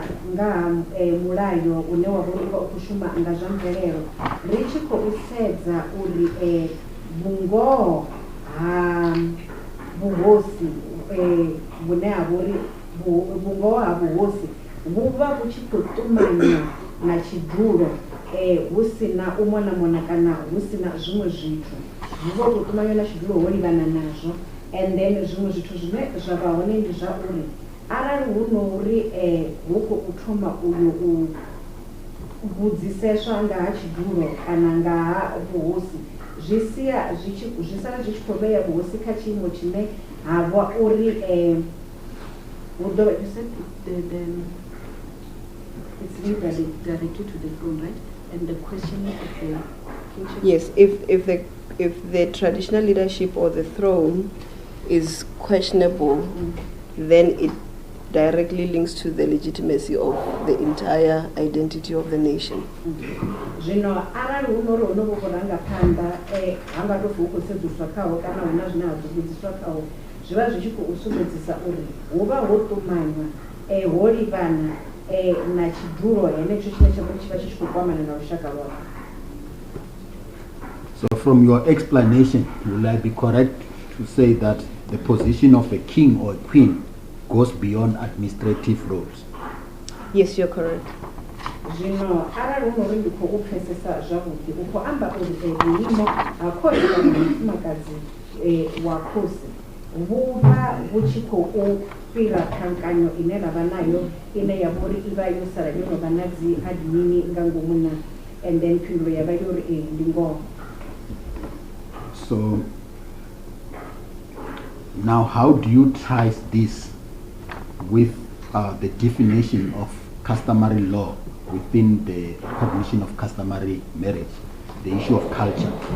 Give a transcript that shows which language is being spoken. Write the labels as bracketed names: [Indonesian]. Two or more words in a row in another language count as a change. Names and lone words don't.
[Venda] nga ha mulayo une wa vha uri u khou shuma nga zwa mvelelo, ri tshi khou sedza uri vhungoho ha vhuhosi vhune ha vhori vhungoho ha vhuhosi vhu vha vhu tshi khou ṱumanywa na tshidulo hu si na u mona kana hu si na zwiṅwe zwithu, vhu vha khou ṱumanywa na tshidulo ho livhana nazwo. [English] And then [Venda] zwiṅwe zwithu zwine zwa vha hone ndi zwa uri arali hu no uri hu khou thoma uyo u vhudziseswa nga ha tshidulo kana nga ha vhuhosi, zwi sala zwi tshi khou vhea vhuhosi kha tshiimo tshine ha vha uri [English] you said it's really directed to the throne, right? And the questioning of the kingship. Yes, if the traditional leadership or the throne is questionable, then it directly links to the legitimacy of the entire identity of the nation. [Venda] Zwino arali hu nori honovho vhurangaphanḓa hanga tou pfhi hu khou sedzeswa khaho kana hu na zwine ha ḓo vhudziswa khaho, zwi vha zwi tshi khou sumbedzisa uri hu vha ho ṱumanywa ho livhana na tshidulo henetsho tshine tsha vha tshi vha tshi khou kwamana na lushaka lwavho. [English] So from your explanation, will I be correct to say that the position of a king or a queen goes beyond administrative roles? Yes, you're correct. [Venda] Zwino arali hu nori ndi khou pfesesa zwavhuḓi u khou amba uri vhuimo ha khosi kana mufumakadzi wa khosi vhu vha vhu tshi khou fhira ṱhankanyo ine ra vha nayo ine ya vha uri i vha yo sala yo no vha na dzi admini nga ngomu na, [English] and then [Venda] phindulo ya vha yo uri ndi ngoho. [English] So now how do you trace this with the definition of customary law within the recognition of customary marriage, the issue of culture?